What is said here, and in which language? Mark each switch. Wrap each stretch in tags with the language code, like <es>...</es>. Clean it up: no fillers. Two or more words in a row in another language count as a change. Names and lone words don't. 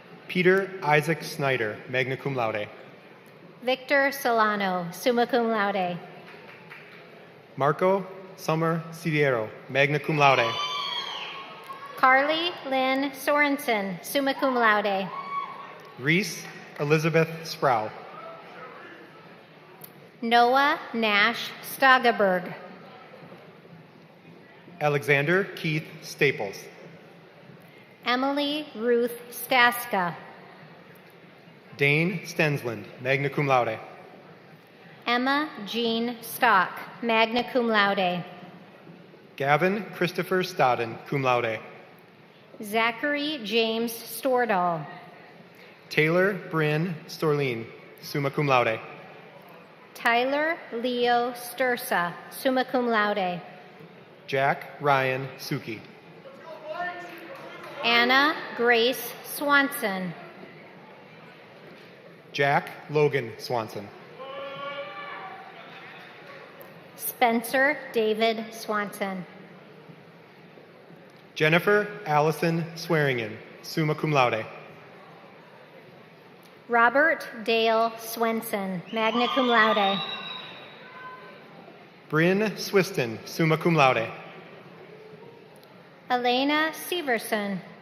<en>Peter Isaac Snyder,</en> <la>magna cum laude.</la> <en>Victor Solano,</en> <la>summa cum laude.</la> <en>Marco Summer Sidiero,</en> <la>magna cum laude.</la> <en>Carly Lynn Sorensen,</en> <la>summa cum laude.</la> <en>Reese Elizabeth Sproul. Noah Nash Stagaberg. Alexander Keith Staples. Emily Ruth Staska. Dane Stensland,</en> <la>magna cum laude.</la> <en>Emma Jean Stock,</en> <la>magna cum laude.</la> <en>Gavin Christopher Stodden,</en> <la>cum laude.</la> <en>Zachary James Stordahl. Taylor Bryn Storleen,</en> <la>summa cum laude.</la> <en>Tyler Leo Stursa,</en> <la>summa cum laude.</la> <en>Jack Ryan Suki. Anna Grace Swanson. Jack Logan Swanson. Spencer David Swanson. Jennifer Allison Swearingen,</en> <la>summa cum laude.</la> <en>Robert Dale Swenson,</en> <la>magna cum laude.</la> <en>Bryn Swiston,</en> <la>summa cum laude.</la> <en>Elena Severson.</en>